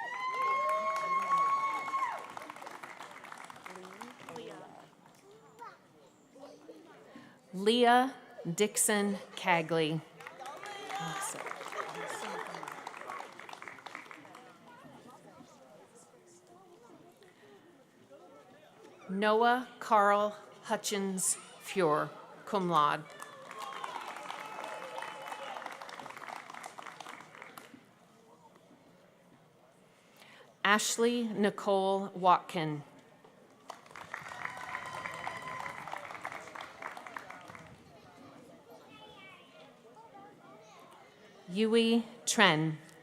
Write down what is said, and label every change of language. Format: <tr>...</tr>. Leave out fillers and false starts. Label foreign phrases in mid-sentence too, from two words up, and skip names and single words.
<en>Leah Dixon Cagley. Noah Carl Hutchins Fuhr,</en> <la>cum laude.</la> <en>Ashley Nicole Watkin. Yui Tren.</en>